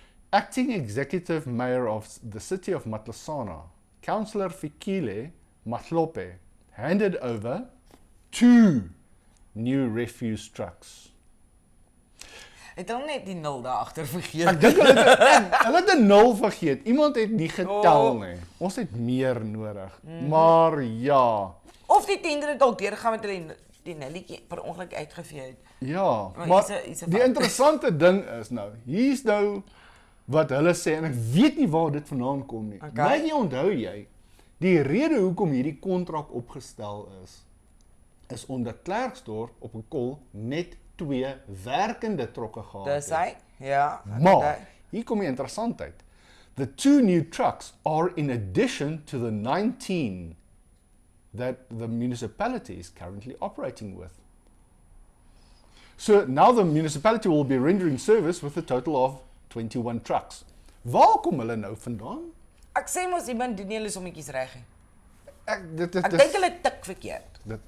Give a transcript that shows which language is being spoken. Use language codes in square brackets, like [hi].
[en] Acting Executive Mayor of the City of Matlasana, Councillor Fikile Mahlope, handed over 2 new refuse trucks. [af] Het hulle net die 0 daar agter vergeet? Ek dink hulle het 'n 0 vergeet. Iemand het nie getel nie. Ons het meer nodig. Maar ja. Of die tender het dalk deurgegaan met hulle die nelletjie per ongeluk uitgevee het. Ja, maar die interessante ding is nou, hier's nou wat hulle sê en ek weet nie waar dit vandaan kom nie. Maar jy onthou jy, die rede hoekom hierdie kontrak opgestel is omdat Klerksdorp op 'n kol net 2 werkende trokke gehad Dis hy? Ja. Maar, hier kom die interessantheid. [en] The 2 new trucks are in addition to the 19 that the municipality is currently operating with. So now the municipality will be rendering service with a total of 21 trucks. [af] Waar kom hulle nou vandaan? Ek sê mos iemand doen nie hulle sommetjies reg nie. Ek Ek dink hulle tik verkeerd.